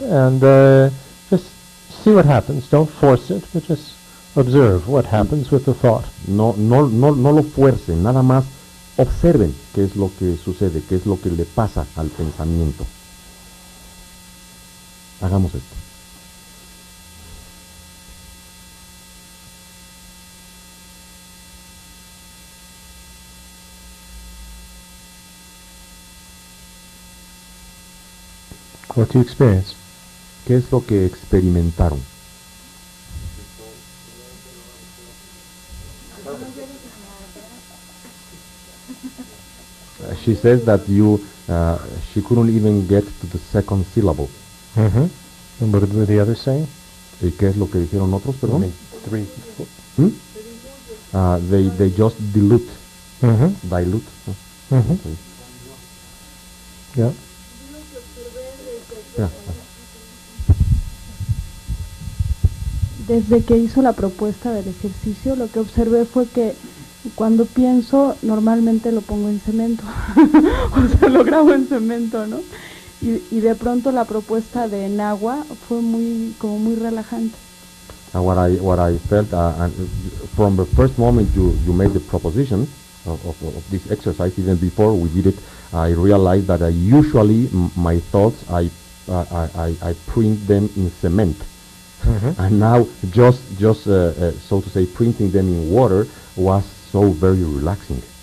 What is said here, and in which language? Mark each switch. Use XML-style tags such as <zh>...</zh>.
<en>And just see what happens. Don't force it, but just observe what happens with the thought.</en> <es>No lo fuercen, nada más observen qué es lo que sucede, qué es lo que le pasa al pensamiento. Hagamos esto.</es> <en>What do you experience?</en> <es>¿Qué es lo que experimentaron?</es> <en>She says that she couldn't even get to the second syllable. Mm-hmm. And what were the others saying?</en> <es>¿Y qué es lo que dijeron otros, perdón? 3.</es> <en>They just dilute. Mm-hmm. Dilute. Mm-hmm. Okay. Yeah. Yeah.</en> <es>Desde que hizo la propuesta del ejercicio, lo que observé fue que cuando pienso, normalmente lo pongo en cemento, o sea, lo grabo en cemento, ¿no? Y de pronto la propuesta de en agua fue como muy relajante.</es> <en>What I felt, and from the first moment you made the proposition of this exercise, even before we did it, I realized that usually my thoughts, I print them in cement. Mm-hmm. And now just so to say, printing them in water was so very relaxing.</en>